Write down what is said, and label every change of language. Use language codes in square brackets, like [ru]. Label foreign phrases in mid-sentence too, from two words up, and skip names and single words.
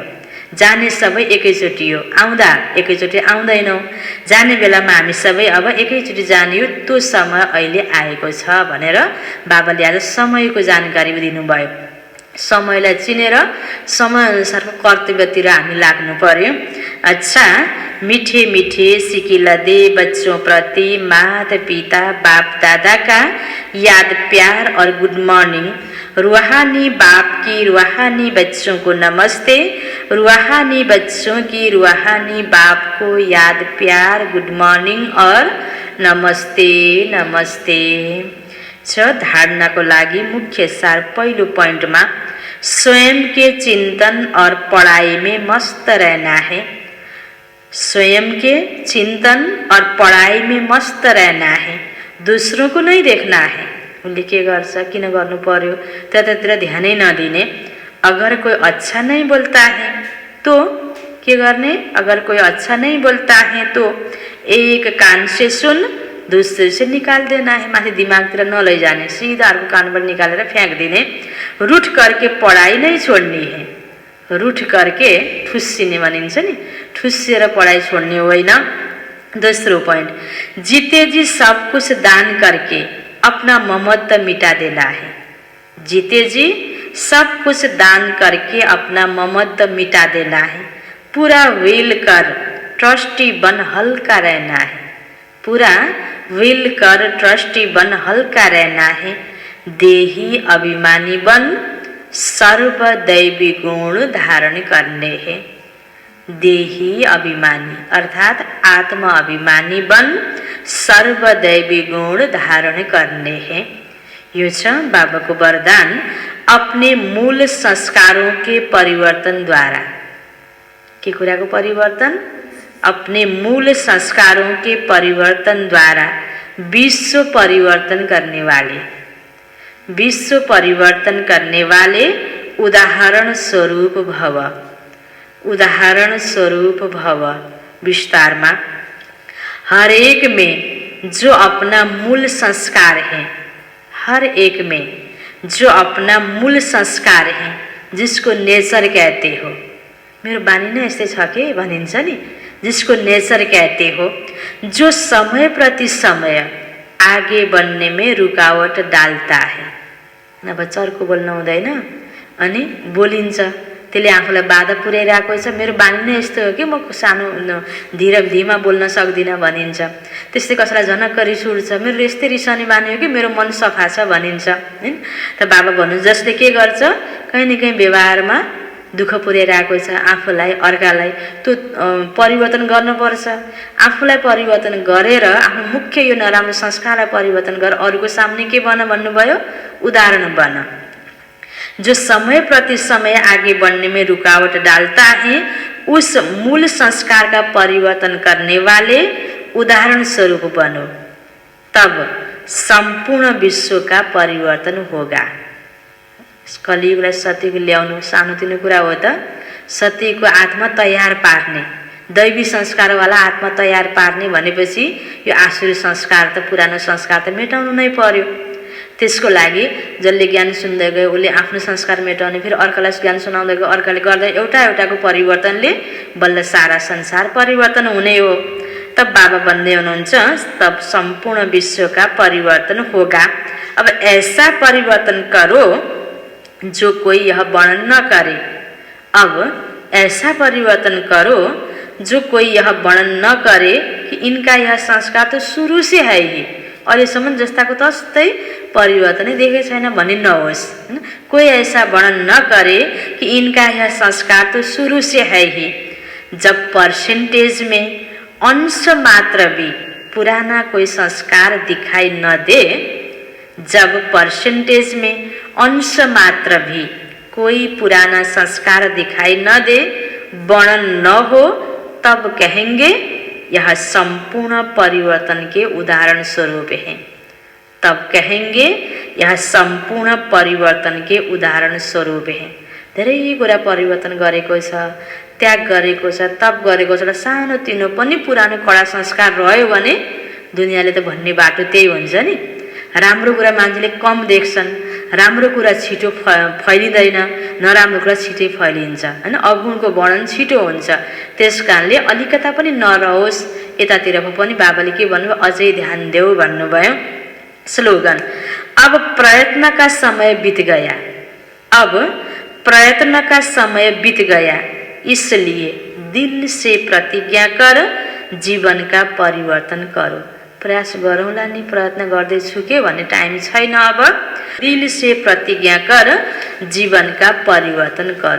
[ne] जाने सबै एकैचोटि हो, आउँदा एकैचोटि आउँदैनौँ। जाने बेलामा हामी सबै अब एकैचोटि जाने हो, त्यो समय अहिले आएको छ भनेर बाबाले आज समयको जानकारी दिनुभयो। समयलाई चिनेर समयअनुसारको कर्तव्यतिर हामी लाग्नु पर्यो। [hi] अच्छा, मीठे मीठे सिकिला दे बच्चों प्रति माता पिता बाप दादा का याद प्यार और [en] good morning. [hi] रूहानी बाप की रूहानी बच्चों को नमस्ते, रूहानी बच्चों की रूहानी बाप को याद प्यार [en] good morning [hi] और नमस्ते नमस्ते। [ne] धारणाको लागि मुख्य सार पहिलो पोइन्टमा [hi] स्वयं के चिंतन और पढ़ाई में मस्त रहना है। स्वयं के चिंतन और पढ़ाई में मस्त रहना है, दूसरों को नहीं देखना है। [ne] उनले के गर्छ, किन गर्नु पर्यो, त्यतातिर ध्यानै नदिने। [hi] अगर कोई अच्छा नहीं बोलता है तो [ne] के गर्ने, [hi] अगर कोई अच्छा नहीं बोलता है तो एक कान से सुन दूसरे से निकाल देना है। [ne] माथि दिमागतिर नलैजाने, सीधा अर्को कानबाट निकालेर फ्याँक्दिने। [hi] रूठ करके पढ़ाई नहीं छोड्ने है। रूठ करके [ne] ठुस्सिने भनिन्छ नि, ठुस्सिएर पढ़ाई छोड्ने होइन। दोस्रो पॉइंट, [hi] जीते जी सब कुछ दान करके अपना ममत्व मिटा देना है। जीते जी सब कुछ दान करके अपना ममत्व मिटा देना है। पूरा व्हील कर ट्रस्टी बन हल्का रहना है। पूरा व्हील कर ट्रस्टी बन हल्का रहना है। देही अभिमानी बन सर्वदैवी गुण धारण करने हैं। देही अभिमानी अर्थात आत्मा अभिमानी बन सर्वदैवी गुण धारण करने हैं। [ne] यो छ बाबाको वरदान। [hi] अपने मूल संस्कारों के परिवर्तन द्वारा, [ne] के कुराको परिवर्तन, [hi] अपने मूल संस्कारों के परिवर्तन द्वारा विश्व परिवर्तन करने वाले, विश्व परिवर्तन करने वाले उदाहरण स्वरूप भव। उदाहरण स्वरूप भव। विस्तारमा, हर एक में जो अपना मूल संस्कार है, हर एक में जो अपना मूल संस्कार है, जिसको नेचर कहते हो, [ne] मेरो बानी नै यस्तै छ के भनिन्छ नि, [hi] जिसको नेचर कहते हो, जो समय प्रति समय आगे बढ़ने में रुकावट डालता है। [ne] नभए चर्को बोल्नु हुँदैन अनि बोलिन्छ, त्यसले आफूलाई बाधा पुर्याइरहेको छ। मेरो बानी नै यस्तो हो कि म सानो धीमा बोल्न सक्दिनँ भनिन्छ। त्यस्तै कसैलाई झनक्क रिस उठ्छ, मेरो यस्तै रिसाउने बानी हो कि मेरो मन सफा छ भनिन्छ हैन। त बाबा भन्नु जसले के गर्छ, कहीँ न कहीँ व्यवहारमा दुःख पुर्याइरहेको छ आफूलाई अर्कालाई, त्यो परिवर्तन गर्नुपर्छ। आफूलाई परिवर्तन गरेर आफ्नो मुख्य यो नराम्रो संस्कारलाई परिवर्तन गरेर अरूको सामने के बन भन्नुभयो, उदाहरण बन। [hi] जो समय प्रति समय आगे बढ़ने में रुकावट डालता है, उस मूल संस्कार का परिवर्तन करने वाले उदाहरण स्वरूप बनो, तब संपूर्ण विश्व का परिवर्तन होगा। [ne] कलियुगलाई सत्यको ल्याउनु सानोतिनो कुरा हो त। सत्यको आत्मा तयार पार्ने, दैवी संस्कारवाला आत्मा तयार पार्ने भनेपछि यो आसुरी संस्कार त, पुरानो संस्कार त मेटाउनु नै पर्यो। त्यसको लागि जसले ज्ञान सुन्दै गयो उसले आफ्नो संस्कार मेटाउने, फेरि अर्कालाई ज्ञान सुनाउँदै गयो, अर्काले गर्दा एउटा एउटाको परिवर्तनले बल्ल सारा संसार परिवर्तन हुने हो। तब बाबा भन्दै हुनुहुन्छ, [hi] तब संपूर्ण विश्व का परिवर्तन होगा। अब ऐसा परिवर्तन करो जो कोई यह वर्णन न करे। अब ऐसा परिवर्तन करो जो कोई यह वर्णन न करे कि इनका यह संस्कार तो सुरु से है ही, [ne] अहिलेसम्म जस्ताको तस्तै परिवर्तनै देखेको छैन भन्ने नहोस्। [hi] कोई ऐसा वर्णन न करे कि इनका यह संस्कार तो शुरू से है ही। जब परसेंटेज में अंश मात्र भी पुराना कोई संस्कार दिखाई न दे, जब परसेंटेज में अंश मात्र भी कोई पुराना संस्कार दिखाई न दे, वर्णन न हो, तब कहेंगे यह संपूर्ण परिवर्तन के उदाहरण स्वरूप है। तब कहेंगे यह संपूर्ण परिवर्तन के उदाहरण स्वरूप है। [ne] धेरै कुरा परिवर्तन गरेको छ, त्याग गरेको छ, तप गरेको छ। सानो तिनो पनि पुरानो कडा संस्कार रह्यो भने दुनियाँले त भन्ने बाटो त्यही हुन्छ नि। राम्रो कुरा मान्छेले कम देख्छन्, राम्रो कुरा छिटो फैलिँदैन, नराम्रो कुरा छिटै फैलिन्छ हैन। अवगुणको वर्णन छिटो हुन्छ, त्यसकारणले अलिकता पनि नरहोस् यतातिर पनि बाबाले के भन्नुभयो, अझै ध्यान देऊ भन्नुभयो। [hi] स्लोगन, अब प्रयत्न का समय बीत गया, अब प्रयत्न का समय बीत गया, इसलिए दिल से प्रतिज्ञा कर जीवन का परिवर्तन करो। [ne] प्रयास गरौँला नि, प्रयत्न गर्दैछु के भन्ने टाइम छैन। [hi] अब दिल से प्रतिज्ञा कर जीवन का परिवर्तन करो।